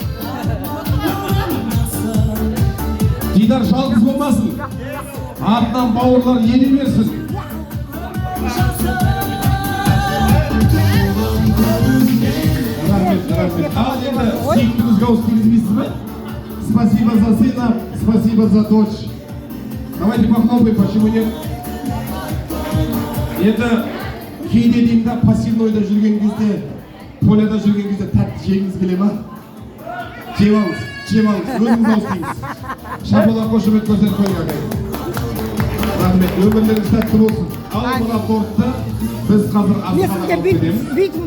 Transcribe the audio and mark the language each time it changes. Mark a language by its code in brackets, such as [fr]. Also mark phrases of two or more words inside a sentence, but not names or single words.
[kk] Дидар жалғыз болмасын. Артынан бауырлар ене берсін. А енді сүйіктіңізге ауыз тигізбейсіз бе? [ru] Спасибо за сына, спасибо за дочь. Давайте похлопаем, почему нет? [kk] Это кейде деймін да пассивнойда жүрген кезде, поляда жүрген кезде тәтті жегіңіз келе ма? Жеп алыңыз, өзіңіз ауыз тигіз. Шапалақ қошемет көрсетіп қойыңыз ағайын. Рахмет, өмірлеріңіз тәтті болсын. Ал мына тортты біз қазір асханаға алып береміз.